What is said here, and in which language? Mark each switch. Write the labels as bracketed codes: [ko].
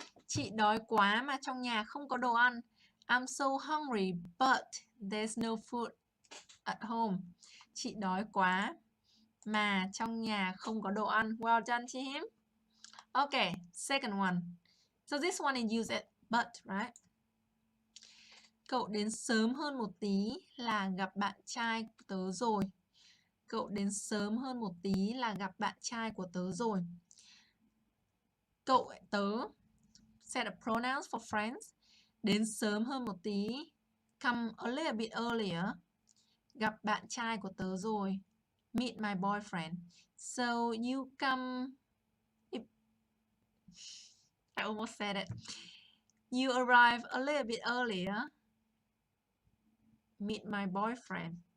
[vi] Chị đói quá mà trong nhà không có đồ ăn. [en] I'm so hungry, but there's no food at home. [vi] Chị đói quá mà trong nhà không có đồ ăn. [en] Well done to him. Okay, second one. So this one is used at but, right? [vi] Cậu đến sớm hơn một tí là gặp bạn trai của tớ rồi. Cậu đến sớm hơn một tí là gặp bạn trai của tớ rồi. [en] Cậu, tớ, set of pronouns for friends. [vi] Đến sớm hơn một tí, [en] come a little bit earlier, [vi] gặp bạn trai của tớ rồi. [en] Meet my boyfriend. So you come, I almost said it. You arrive a little bit earlier. Meet my boyfriend.